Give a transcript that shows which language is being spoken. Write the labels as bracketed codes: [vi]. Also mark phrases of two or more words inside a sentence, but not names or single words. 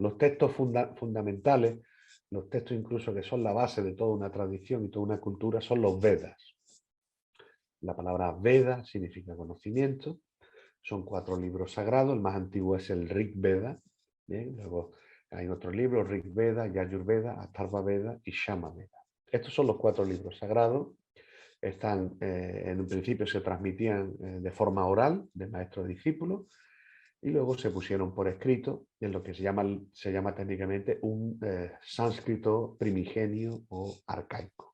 [es] Los textos fundamentales, los textos incluso que son la base de toda una tradición y toda una cultura, son los Vedas. La palabra Veda significa conocimiento. Son 4 libros sagrados. El más antiguo es el Rig Veda. Bien, luego hay otros libros: Rig Veda, Yajur Veda, Atharva Veda y Shama Veda. Estos son los 4 libros sagrados. En un principio se transmitían de forma oral, de maestro a discípulo, y luego se pusieron por escrito en lo que se llama técnicamente un sánscrito primigenio o arcaico.